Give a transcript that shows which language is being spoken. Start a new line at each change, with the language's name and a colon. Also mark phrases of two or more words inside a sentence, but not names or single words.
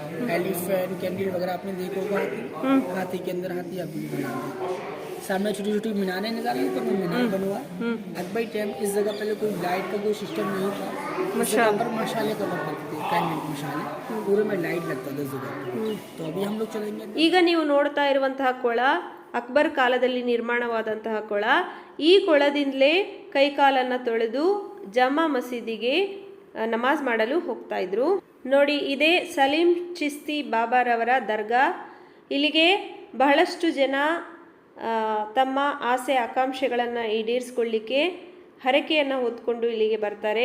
Hindi: एलिफेंट, कैंडिल वगैरह आपने देखा होगा, हाथी के अंदर हाथी आप भी बनाते हैं। सामने छोटी छोटी मीनारें निकाली, तो वो मीनार बनवा। अकबर टाइम इस जगह पहले कोई लाइट का कोई सिस्टम नहीं था। पर मशाले कलर करते थे, कैंडल मशाले, पूरे में लाइट लगता था इस जगह। तो अभी हम लोग चलेंगे।
Kannada: ಈಗ ನೀವು ನೋಡ್ತಾ ಇರುವಂತಹ ಕೊಳ ಅಕ್ಬರ್ ಕಾಲದಲ್ಲಿ ನಿರ್ಮಾಣವಾದಂತಹ ಕೊಳ. ಈ ಕೊಳದಿಂದಲೇ ಕೈಕಾಲನ್ನು ತೊಳೆದು ಜಮಾ ಮಸೀದಿಗೆ ನಮಾಜ್ ಮಾಡಲು ಹೋಗ್ತಾ ಇದ್ರು. ನೋಡಿ, ಇದೇ ಸಲೀಂ ಚಿಸ್ತಿ ಬಾಬಾರವರ ದರ್ಗಾ. ಇಲ್ಲಿಗೆ ಬಹಳಷ್ಟು ಜನ ತಮ್ಮ ಆಸೆ ಆಕಾಂಕ್ಷೆಗಳನ್ನು ಈಡೇರಿಸ್ಕೊಳ್ಳಿಕ್ಕೆ ಹರಕೆಯನ್ನು ಹೊತ್ಕೊಂಡು ಇಲ್ಲಿಗೆ ಬರ್ತಾರೆ.